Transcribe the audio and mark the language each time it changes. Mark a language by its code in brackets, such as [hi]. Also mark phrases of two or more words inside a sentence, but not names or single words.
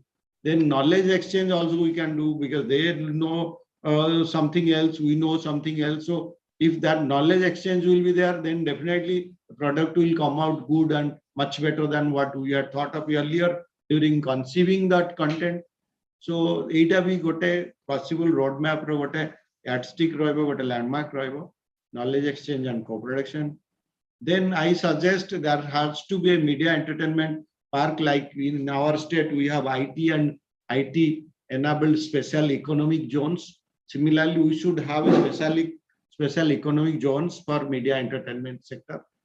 [en] Then knowledge exchange also we can do, because they know something else, we know something else. So if that knowledge exchange will be there, then definitely the product will come out good and much better than what we had thought of earlier during conceiving that content. [or] So ଏଇଟା ବି ଗୋଟେ [en] possible roadmap [or] ର ଗୋଟେ yardstick ରହିବ, ଗୋଟେ landmark ରହିବ, [en] knowledge exchange and co-production. Then I suggest there has to be a media entertainment park. Like in our state, we have IT and IT enabled special economic zones. Similarly, we should have a special economic zones for media entertainment sector.